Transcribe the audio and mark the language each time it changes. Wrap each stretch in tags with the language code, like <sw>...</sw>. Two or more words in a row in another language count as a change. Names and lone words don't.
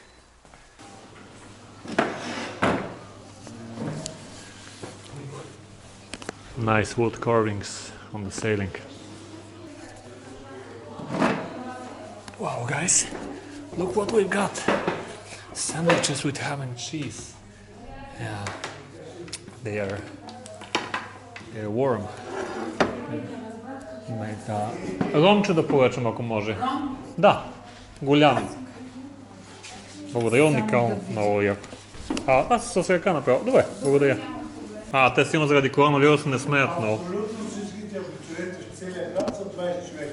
<en>Nice wood carvings on the ceiling. Wow, guys, look what we've got. Sandwiches with ham and cheese. Yeah, they're warm.</en> <bg>Ромче да поръчам, ако може. Да, голям. Благодаря, уникално, много яко. Аз с ръка направо. Добре, благодаря. Те силно заради коронавируса не смеят много. Абсолютно всичките абитуриенти в целия град са 20 човека.</bg>